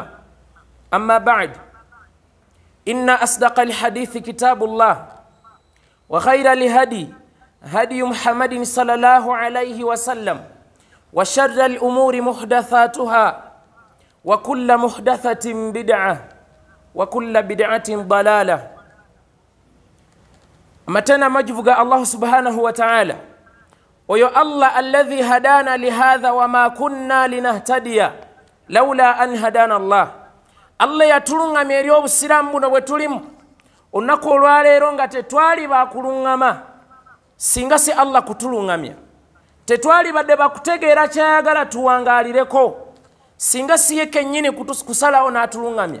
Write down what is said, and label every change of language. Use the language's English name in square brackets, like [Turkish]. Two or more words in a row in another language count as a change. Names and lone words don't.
[Arabic] أما بعد، إن أصدق الحديث كتاب الله وخير الهدي هدي محمد صلى الله عليه وسلم وشر الأمور محدثاتها وكل محدثة بدعة وكل بدعة ضلالة. متنا مجفق الله سبحانه وتعالى ويا الله الذي هدانا لهذا وما كنا لنهتدي لولا أن هدانا الله. [Ganda] Allah yatulungama eri obusiraamu buno bwe tulimu olunaku olwaleero nga tetwali bakulungama singa si Allah kutulungamya, tetwali badde bakutegeera kyayagala tuwangaalireko singa si ye kennyini kusalawo n'atulungamya.